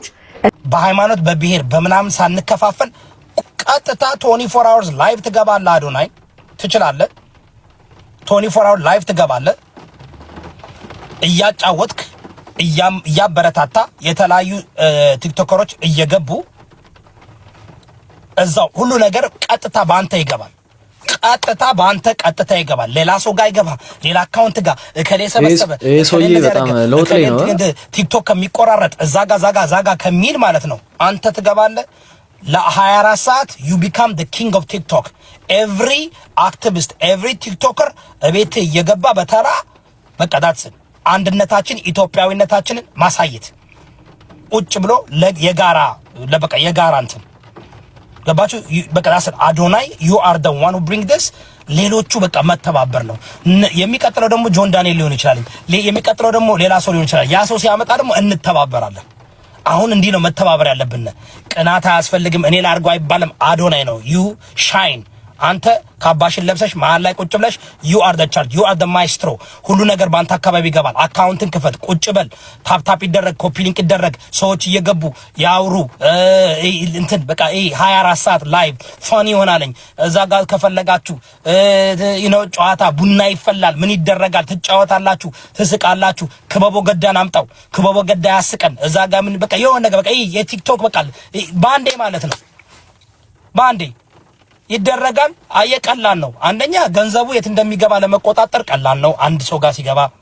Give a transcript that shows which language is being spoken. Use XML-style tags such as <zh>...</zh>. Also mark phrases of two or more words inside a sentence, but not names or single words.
<am>በሃይማኖት በብሔር በምናምን ሳንከፋፈል ቀጥታ 24</am> <en>hours live</en> <am>ትገባለህ። አዶናይ ትችላለህ። 24</am> <en>hours live</en> <am>ትገባለህ እያጫወትክ እያበረታታ የተለያዩ ቲክቶከሮች እየገቡ እዛው ሁሉ ነገር ቀጥታ ባንተ ይገባል። ቀጥታ ይገባል። ሌላ ሰው ጋር ይገባ፣ ሌላ አካውንት ጋር እከሌ ሰበሰበ እሶዬ በጣም ለውጥ ላይ ነው። ቲክቶክ ከሚቆራረጥ ዛጋ ከሚል ማለት ነው አንተ ትገባለህ። ለ24 ሰዓት</am> <en>you become the king of TikTok. every activist every TikToker</en> <am>እቤት እየገባ በተራ በቃ ዳትስ አንድነታችን ኢትዮጵያዊነታችንን ማሳየት ቁጭ ብሎ የጋራ እንትን ገባችሁ? በቃ ዳትስ አዶናይ</am> <en>you are the one who bring this።</en> <am>ሌሎቹ በቃ መተባበር ነው። የሚቀጥለው ደግሞ ጆን ዳንኤል ሊሆን ይችላል። የሚቀጥለው ደግሞ ሌላ ሰው ሊሆን ይችላል። ያ ሰው ሲያመጣ ደግሞ እንተባበራለን። አሁን እንዲህ ነው መተባበር ያለብን። ቅናት አያስፈልግም። እኔ ላርጎ አይባልም። አዶናይ ነው</am> <en>you shine።</en> <am>አንተ ካባሽን ለብሰሽ መሀል ላይ ቁጭ ብለሽ</am> <en>you are the charge you are the maestro።</en> <am>ሁሉ ነገር በአንተ አካባቢ ይገባል። አካውንትን ክፈት፣ ቁጭ በል፣ ታፕ ይደረግ፣</am> <en>copy link</en> <am>ይደረግ፣ ሰዎች እየገቡ ያውሩ። እንትን በቃ 24 ሰዓት</am> <en>live funny</en> <am>ይሆናልኝ። እዛ ጋር ከፈለጋችሁ ጨዋታ ቡና ይፈላል፣ ምን ይደረጋል፣ ትጫወታላችሁ፣ ትስቃላችሁ። ክበቦ ገዳን አምጣው፣ ክበቦ ገዳ ያስቀን። እዛ ጋር ምን በቃ የሆነ ነገር በቃ የቲክቶክ በቃ ባንዴ ማለት ነው ባንዴ ይደረጋል። ቀላል ነው። አንደኛ ገንዘቡ የት እንደሚገባ ለመቆጣጠር ቀላል ነው አንድ ሰው ጋር ሲገባ።</am>